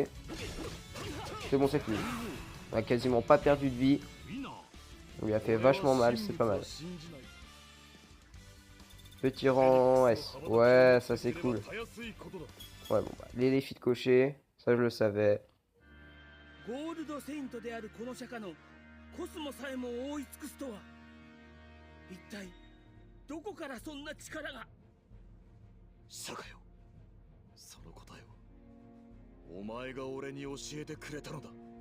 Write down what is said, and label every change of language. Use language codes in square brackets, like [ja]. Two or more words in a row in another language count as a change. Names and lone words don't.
[fr] C'est bon, c'est fini. On a quasiment pas perdu de vie. On lui a fait vachement mal, c'est pas mal. Petit rang S. Ouais, ça c'est cool. Ouais, bon, bah, les défis de cocher, ça je le savais. [ja] ゴールドセイントであるこの釈迦のコスモさえも覆い尽くすとは、一体どこからそんな力が。釈迦よ、その答えをお前が俺に教えてくれたのだ。